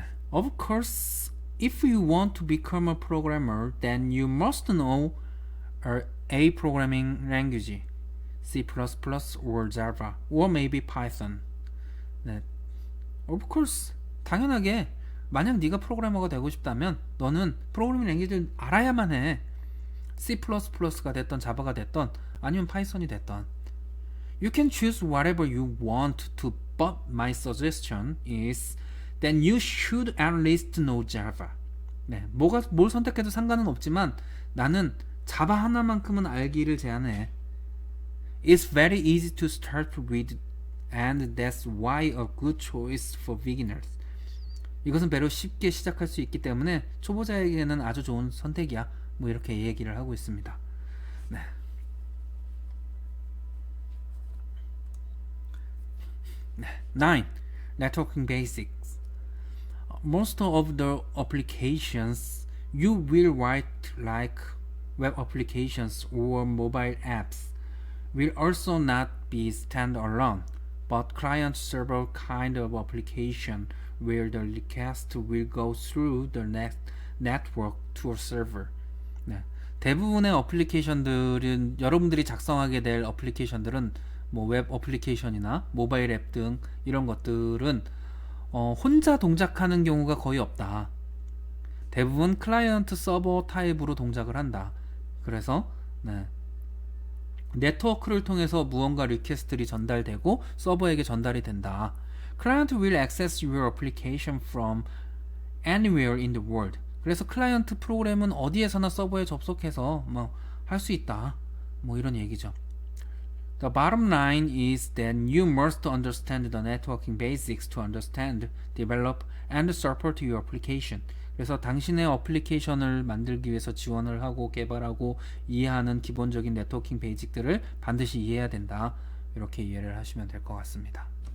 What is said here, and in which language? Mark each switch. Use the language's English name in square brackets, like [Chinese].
[English] Of course, if you want to become a programmer, then you must know a programming language, C++ or Java, or maybe Python. Of course, [Korean] 당연하게 만약 네가 프로그래머가 되고 싶다면 너는 프로그래밍 랭귀지를 알아야만 해. C++가 됐던 자바가 됐던 아니면 파이썬이 됐던. [English] You can choose whatever you want to, but my suggestion is then you should at least know Java. [Korean] 뭘 선택해도 상관은 없지만 나는 자바 하나만큼은 알기를 제안해. [English] It's very easy to start with and that's why a good choice for beginners. [Korean] 이것은 배로 쉽게 시작할 수 있기 때문에 초보자에게는 아주 좋은 선택이야. 뭐 이렇게 얘기를 하고 있습니다. [English] 9. Networking basics. Most of the applications you will write, like web applications or mobile apps, will also not be standalone, but client-server kind of application where the request will go through the network to a server. [Korean] 대부분의 어플리케이션들은 여러분들이 작성하게 될 어플리케이션들은 뭐 웹 어플리케이션이나 모바일 앱 등 이런 것들은 혼자 동작하는 경우가 거의 없다. 대부분 클라이언트 서버 타입으로 동작을 한다. 그래서 네트워크를 통해서 무언가 리퀘스트들이 전달되고 서버에게 전달이 된다. [English] Client will access your application from anywhere in the world. [Korean] 그래서 클라이언트 프로그램은 어디에서나 서버에 접속해서 할 수 있다. 뭐 이런 얘기죠. [English] The bottom line is that you must understand the networking basics to understand, develop, and support your application. [Korean] 그래서 당신의 어플리케이션을 만들기 위해서 지원을 하고 개발하고 이해하는 기본적인 네트워킹 베이직들을 반드시 이해해야 된다. 이렇게 이해를 하시면 될 것 같습니다.